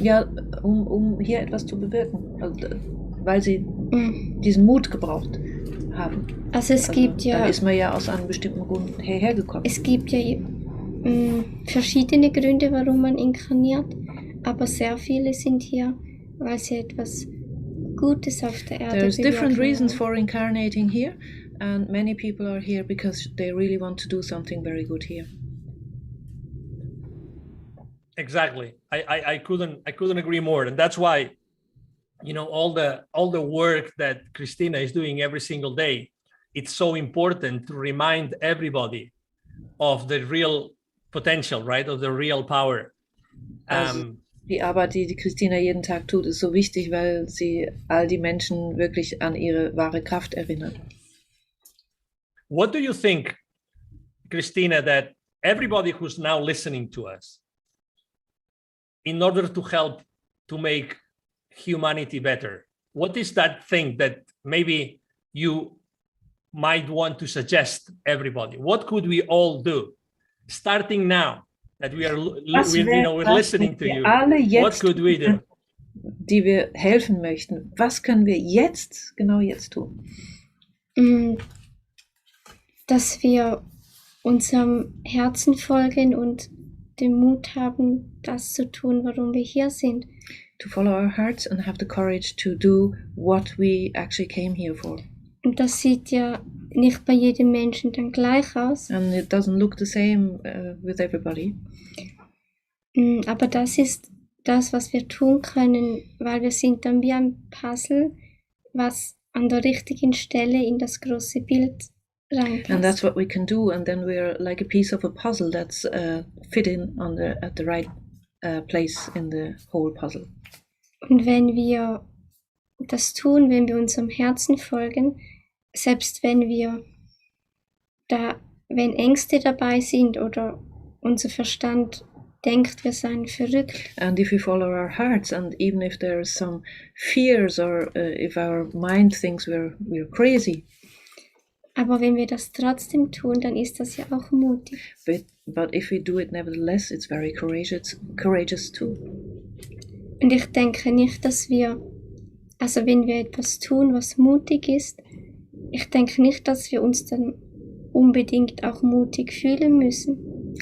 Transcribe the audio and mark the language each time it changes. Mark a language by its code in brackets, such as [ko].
[de] Ja, um hier etwas zu bewirken, also, weil sie diesen Mut gebraucht haben. Also es gibt ja... Dann ist man ja aus einem bestimmten Grund hierher gekommen. Es gibt ja verschiedene Gründe, warum man inkarniert, aber sehr viele sind hier, weil sie etwas Gutes auf der Erde [en] There's different reasons [de] wollen. [en] for incarnating here, and many people are here because they really want to do something very good here. Exactly. I couldn't agree more, and that's why all the work that Christina is doing every single day, it's so important to remind everybody of the real potential, right, of the real power. [de] Also, die Arbeit, die Christina jeden Tag tut, ist so wichtig, weil sie all die Menschen wirklich an ihre wahre Kraft erinnert. [en] What do you think, Christina, that everybody who's now listening to us, in order to help to make humanity better, what is that thing that maybe you might want to suggest everybody? What could we all do, starting now that we're listening to you? What could we do? [de] Die wir helfen möchten. Was können wir genau jetzt tun? Dass wir unserem Herzen folgen und den Mut haben, das zu tun, warum wir hier sind. [en] To follow our hearts and have the courage to do what we actually came here for. [de] Und das sieht ja nicht bei jedem Menschen dann gleich aus. [en] And it doesn't look the same with everybody. [de] Aber das ist das, was wir tun können, weil wir sind dann wie ein Puzzle, was an der richtigen Stelle in das große Bild reinpasst. [en] And that's what we can do, and then we're like a piece of a puzzle that's fitting at the right place in the whole puzzle. [de] Und wenn wir das tun, wenn wir unserem Herzen folgen, selbst wenn Ängste dabei sind oder unser Verstand denkt, wir seien verrückt. [en] And if we follow our hearts, and even if there's some fears or if our mind thinks we're crazy. [de] Aber wenn wir das trotzdem tun, dann ist das ja auch mutig. [en] But if we do it nevertheless, it's very courageous too. [de] Und ich denke nicht, dass wenn wir etwas tun, was mutig ist, ich denke nicht, dass wir uns dann unbedingt auch mutig fühlen müssen.